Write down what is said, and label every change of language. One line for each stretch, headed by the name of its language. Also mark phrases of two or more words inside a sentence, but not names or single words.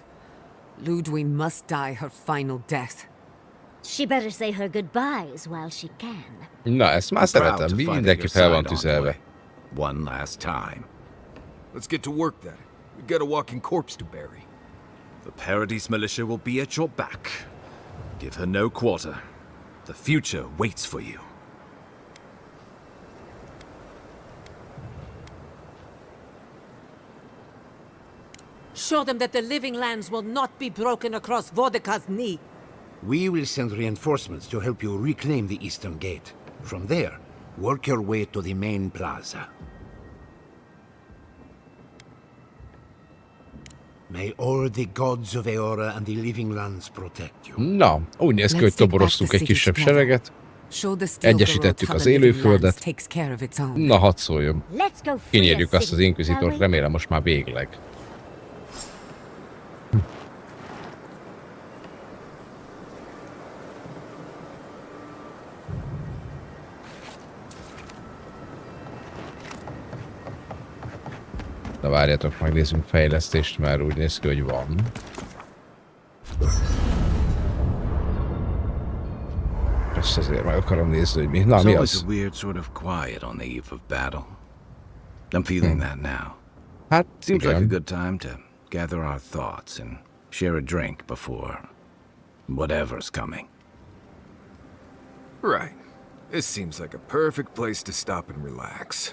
English: Ludwine must die her final death. She better say her goodbyes while she can.
Hungarian: Na, ezt már szeretem. Mindenki fel van tüzelve.
English: One last time. Let's get to work then. We've got a walking corpse to bury. The Paradis militia will be at your back. Give her no quarter. The future waits for you. Show them that the living lands will not be broken across Vodka's knee. We will send reinforcements to help you reclaim the Eastern Gate. From there, work your way to the main plaza. May all the gods of Eora and the living lands protect you.
Hungarian: Na, úgy néz ki, hogy toboroztunk egy kisebb sereget. Egyesítettük az élőföldet. Na, hadd szóljon. Kinyírjuk azt az inkvizitort, remélem most már végleg. Na várjatok, megnézzünk fejlesztést, mert úgy néz ki, hogy van. Ezt azért meg akarom nézni, hogy mi. Na, mi az?
English: I'm feeling that now.
Hungarian: Hát,
English: seems like a
Hungarian: igen.
English: good time to gather our thoughts and share a drink before whatever's coming. Right. This seems like a perfect place to stop and relax.